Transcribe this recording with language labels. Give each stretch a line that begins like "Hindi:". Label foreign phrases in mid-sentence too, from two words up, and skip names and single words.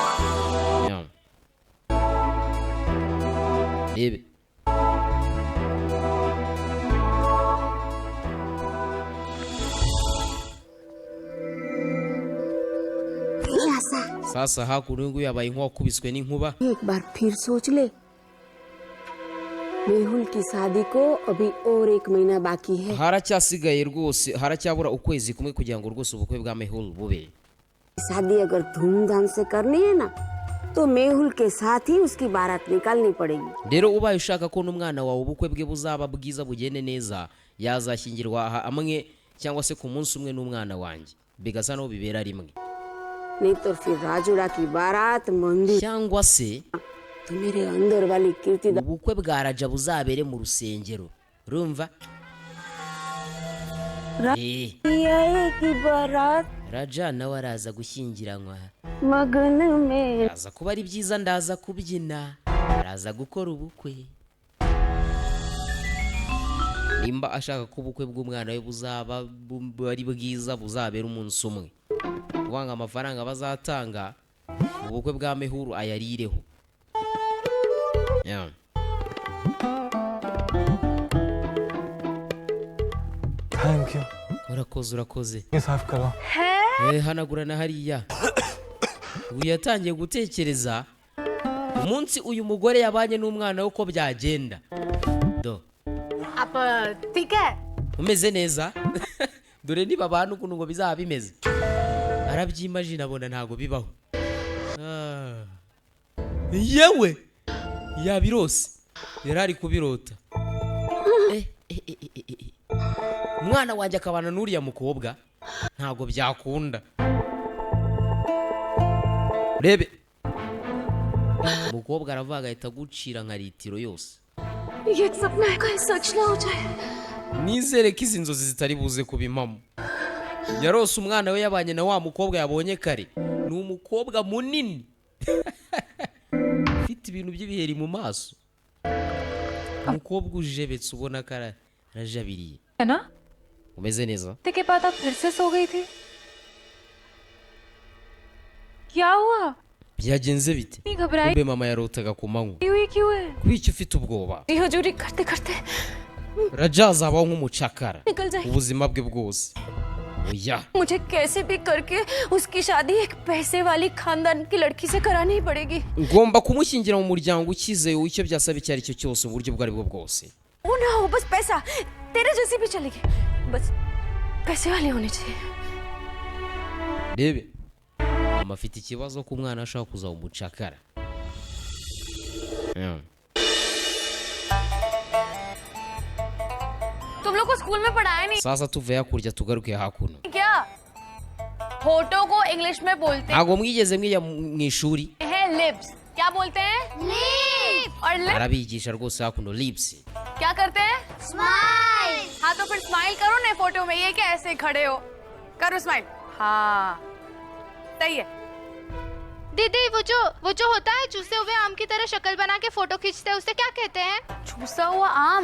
Kinyarwanda: rebe sasa hakuno nguyu yabaye nk'uwakubiswe n'inkuba.
Hindi: एक बार फिर सोच ले. मेहुल की शादी को अभी और 1 महीना बाकी है.
Kinyarwanda: haracyasigaye rwose haracyabura ukwezi kumwe kugira ngo rwose ubukwe bwa Mehul bube.
Hindi: शादी अगर धूमधाम से करनी है ना तो मेहुल के साथ ही उसकी बारात निकालनी पड़ेगी.
Kinyarwanda: rero ubaye ushaka ko n'umwana wawe ubukwe bwe buzaba bwiza bugende neza yazashyingirwa amwe cyangwa se ku munsi umwe n'umwana wanjye bigasa no bibera rimwe.
Hindi: नहीं तो फिर राजुड़ा की बारात मंदिर
Kinyarwanda: cyangwa se
Hindi: तो मेरे अंदर वाली कीर्ति
Kinyarwanda: ubukwe bwa Raja buzabere mu rusengero. urumva
Hindi: आएगी बारात
Kinyarwanda: Raja nawe araza gushyingiranywa,
Hindi: मगन में
Kinyarwanda: araza kuba ari byiza, ndaza kubyina, araza gukora ubukwe. Nimba ashaka ko ubukwe bw'umwana we buzaba ari bwiza, buzabera umunsi umwe, kuvanga amafaranga bazatanga ubukwe bwa Mehuru ayarireho.
English: Yeah. thank you
Kinyarwanda: urakoze
Hindi: ये साफ करो
Kinyarwanda: hanagura na hariya. Uyu yatangiye gutekereza umunsi uyu mugore yabanye n'umwana we uko byagenda. Do
Hindi: आप ठीक है?
Kinyarwanda: umeze neza? Dore niba abantu ukuntu ngo bizaba bimeze, arabyimagine abona ntago bibaho. Yewe yabirose, yarari kubirota. Umwana wanjye akabana n'uriya mukobwa ntago byakunda. Rebe umukobwa aravuga ahita gucira nka litiro yose.
Hindi: ये एक सपना है, कहीं सच ना हो जाए.
Kinyarwanda: Nizere ko izi nzozi zitari buze kubimamo. Yarose umwana we yabanye na wa mukobwa yabonye kare, ni umukobwa munini ufite ibintu by'ibiheri mu maso, umukobwa ujebetse ubona ko arajabiriye.
Hindi: है ना?
Kinyarwanda: Umeze neza?
Hindi: के बाद आप फिर से सो गई थी. क्या हुआ?
Kinyarwanda: Byagenze bite?
Hindi: नहीं घबराई
Kinyarwanda: Kumbe mama yarotaga ku manywa.
Hindi: हुई क्यों है?
Kinyarwanda: Kwiki ufite ubwoba?
Hindi: ये हजूरी करते करते
Kinyarwanda: Raja azabaho nk'umucakara
Hindi: निकल जाए.
Kinyarwanda: ubuzima bwe bwose. Oya,
Hindi: मुझे कैसे भी करके उसकी शादी एक पैसे वाली खानदान की लड़की से करानी ही पड़ेगी.
Kinyarwanda: ngomba kumushyingira mu muryango ukize, icyo byasaba icyo ari cyo cyose mu buryo bwo ari bwo bwose.
Hindi: वो ना हो, बस पैसा. तेरे जैसी भी चलेगी, बस पैसे वाली होनी चाहिए.
Kinyarwanda: Rebe mama afite ikibazo ko umwana ashaka kuzaba umucakara.
Hindi: तुम लोग को स्कूल में पढ़ाया नहीं
Kinyarwanda: Sasa tuve hakurya tugaruke hakuno.
Hindi: क्या? होठों को इंग्लिश में बोलते
Kinyarwanda: Ntago mwigeze mwiya mu ishuri?
Hindi: हैं लिप्स. क्या बोलते हैं? लिप. और लिप
Kinyarwanda: Arabigisha rwose hakuno lips.
Hindi: क्या करते हैं? स्माइल. हाँ तो फिर स्माइल करो ना फोटो में. ये क्या ऐसे खड़े हो? करो स्माइल. हाँ सही है. दीदी वो जो होता है चूसे हुए आम की तरह शक्ल बना के फोटो खींचते हैं, उसे क्या कहते हैं? चूसा हुआ आम.